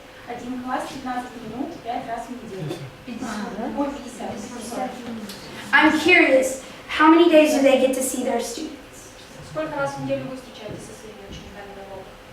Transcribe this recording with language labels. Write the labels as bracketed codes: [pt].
[ru] Один класс 15 минут, 5 раз в неделю. 50. [en] I'm curious, how many days do they get to see their students? [ru] Сколько раз в неделю вы встречаетесь со своими учениками на уроках?